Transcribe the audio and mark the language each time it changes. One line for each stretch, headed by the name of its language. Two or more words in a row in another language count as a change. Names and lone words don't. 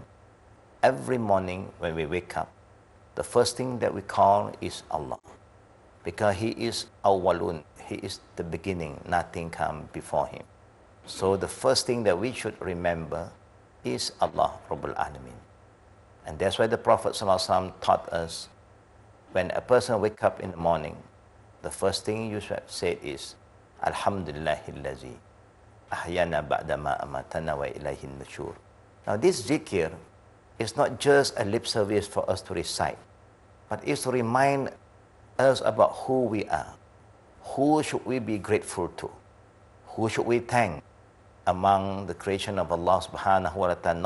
English: Every morning when we wake up, the first thing that we call is Allah, because He is awwalun, He is the beginning, nothing comes before Him. So the first thing that we should remember is
Arabic: الله رب العالمين.
English: And that's why the Prophet ﷺ taught us, when a person wakes up in the morning, the first thing you should say is,
Arabic: الحمد لله الذي أحيانا بعد ما أماتنا وإليه النشور.
English: Now this zikr is not just a lip service for us to recite, but it's to remind us about who we are. Who should we be grateful to? Who should we thank among the creation of
Arabic: الله سبحانه وتعالى?